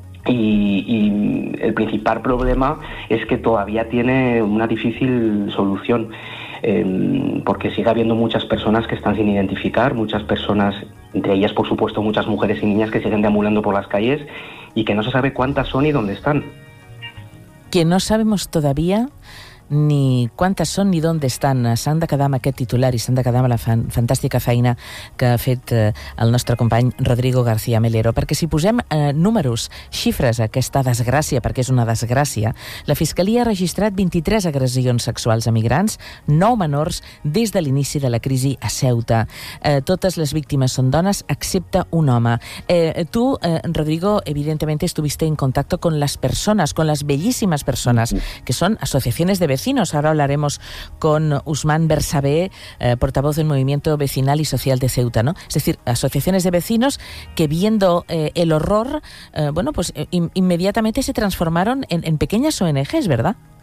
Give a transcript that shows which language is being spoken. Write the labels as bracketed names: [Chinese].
[Spanish] Y el principal problema es que todavía tiene una difícil solución, porque sigue habiendo muchas personas que están sin identificar, muchas personas, entre ellas, por supuesto, muchas mujeres y niñas que siguen deambulando por las calles y que no se sabe cuántas son y dónde están. [Catalan] Que no sabemos todavía ni quantes són ni d'on estan. S'han de quedar amb aquest titular i s'han de quedar amb la fantàstica feina que ha fet el nostre company Rodrigo García Melero, perquè si posem números, xifres a aquesta desgràcia, perquè és una desgràcia, la Fiscalia ha registrat 23 agressions sexuals a migrants, 9 menors, des de l'inici de la crisi a Ceuta. Totes les víctimes són dones, excepte un home. [Spanish] Tu, Rodrigo, evidentemente estuviste en contacto con las personas, con las bellísimas personas, que son asociaciones de vecinos. Ahora hablaremos con Usman Bersabé, portavoz del Movimiento Vecinal y Social de Ceuta, ¿no? Es decir, asociaciones de vecinos que viendo el horror, bueno, pues inmediatamente se transformaron en pequeñas ONGs, ¿verdad?